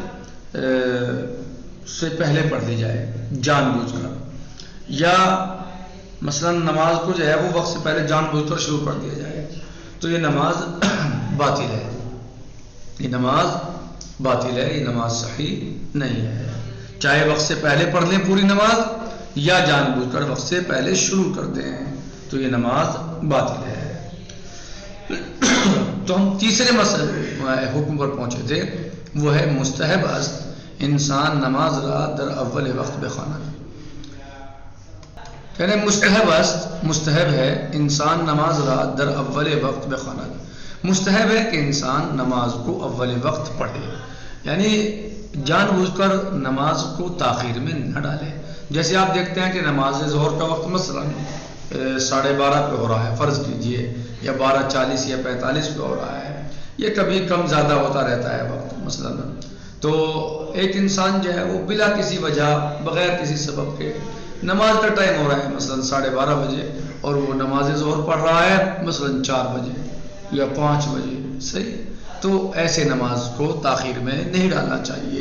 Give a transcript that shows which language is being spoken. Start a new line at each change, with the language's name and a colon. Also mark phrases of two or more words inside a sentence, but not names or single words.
Urdu: سے پہلے پڑھ لی جائے جان بوجھ کر، یا مثلا نماز کو جو ہے وہ وقت سے پہلے جان بوجھ کر شروع کر دیا جائے، تو یہ نماز باطل ہے، یہ نماز باطل ہے، یہ نماز صحیح نہیں ہے۔ چاہے وقت سے پہلے پڑھ لیں پوری نماز یا جان بوجھ کر وقت سے پہلے شروع کر دیں تو یہ نماز باطل ہے۔ تو ہم تیسرے حکم پر پہنچے تھے، وہ ہے
Persian: مستحب است انسان نماز را در اول وقت بخواند۔
Urdu: کہنے
Persian: مستحب است،
Urdu: مستحب ہے
Persian: انسان نماز را در اول وقت بخواند،
Urdu: مستحب ہے کہ انسان نماز کو اول وقت پڑھے، یعنی جان بوجھ کر نماز کو تاخیر میں نہ ڈالے۔ جیسے آپ دیکھتے ہیں کہ نماز ظہر کا وقت مثلا 12:30 پہ ہو رہا ہے فرض کیجئے، یا 12:40 یا 45 پہ ہو رہا ہے، یہ کبھی کم زیادہ ہوتا رہتا ہے وقت مثلا، تو ایک انسان جو ہے وہ بلا کسی وجہ بغیر کسی سبب کے نماز کا ٹائم ہو رہا ہے مثلا 12:30 بجے، اور وہ نماز ظہر پڑھ رہا ہے مثلا 4 بجے یا 5 بجے، صحیح، تو ایسے نماز کو تاخیر میں نہیں ڈالنا چاہیے۔